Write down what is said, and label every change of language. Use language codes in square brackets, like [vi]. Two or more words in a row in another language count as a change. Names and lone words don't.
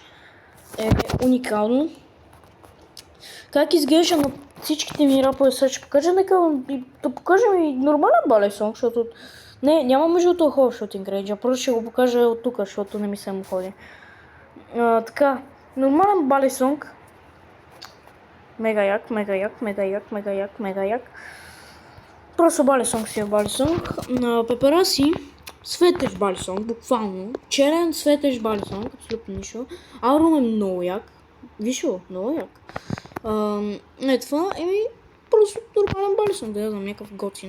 [bg] Е уникално. Как изглежда на всичките ми рапове, сега ще покажа, нека да покажем и нормален Балисонг, защото... Не, няма между това хубав [en] shooting range, [bg] просто ще го покажа от тук, защото не ми се му ходи. Така, нормален Балисонг. Мега як, мега як, мега як, мега як, мега як. Просто Балисонг си е Балисонг. Пепераси, светещ Балисонг, буквално. Черен светещ Балисонг, абсолютно нищо. Аурум е много як. Виж го, много як. Това просто нормален Балисонг, да я знам, някакъв готин.